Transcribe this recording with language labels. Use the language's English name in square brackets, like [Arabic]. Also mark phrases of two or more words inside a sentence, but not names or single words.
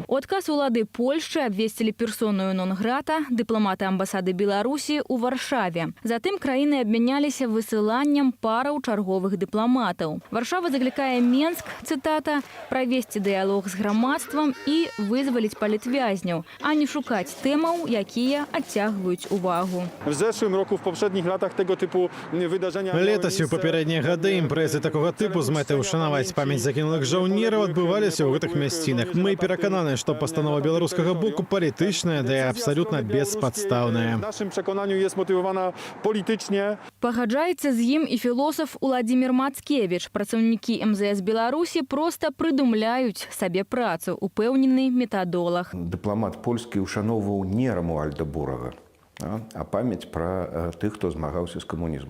[Belarusian] У адказ улады Польшчы абвесцілі персоную нон-грата дыпламаты амбасады Беларусі ў Варшаве. Затым краіны абмяняліся высыланнем параў чарговых дыпламатаў. Варшава заклікае Менск, цытата, правесці дыялог з грамадствам і вызваліць палітвязняў, а не шукаць тэмаў, якія адцягваюць увагу. [Polish] W zeszłym roku, w poprzednich latach tego typu wydarzenia... [Belarusian] Летась у папярэднія гады імпрэзы такога тыпу з мэтай ушанаваць памяць загінулых жаўнераў адбываліся ў гэтых мясцінах. Мы перакананы, што пастанова беларускага боку палітычная, да і абсалютна беспадстаўная. [Polish] W naszym przekonaniu jest motywowana politycznie. [Belarusian] Пагаджаецца з ім і філосаф Уладзімір Мацкевіч. Працаўнікі МЗС Беларусі проста прыдумляюць сабе працу, упэўнены метадолаг. Дыпламат польскі ушаноўваў не Рамуальда Бурага, а памяць пра тых, хто змагаўся з камунізмам.